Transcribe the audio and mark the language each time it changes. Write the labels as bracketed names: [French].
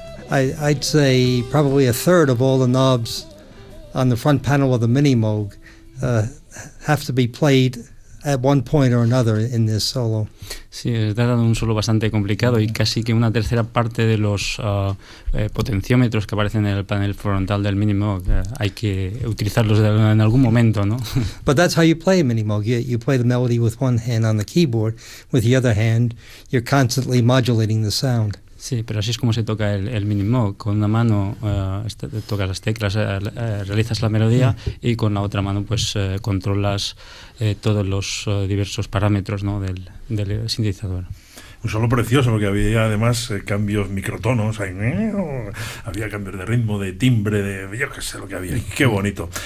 [English] I'd say probably a third of all the knobs on the front panel of the Mini Moog have to be played at one point or another in this solo. [Spanish] Sí, es dado un solo bastante complicado y casi que una tercera parte de los potenciómetros que aparecen en el panel frontal del Mini Moog hay que utilizarlos en algún momento, ¿no? [English] But that's how you play a Mini Moog. You play the melody with one hand on the keyboard, with the other hand you're constantly modulating the sound. [Spanish] Sí, pero así es como se toca el Mini Moog. Con una mano tocas las teclas, realizas la melodía, y con la otra mano pues controlas todos los diversos parámetros, ¿no?, del sintetizador. Un solo precioso, porque había además cambios microtonos, había cambios de ritmo, de timbre, de yo qué sé lo que había. ¡Qué bonito!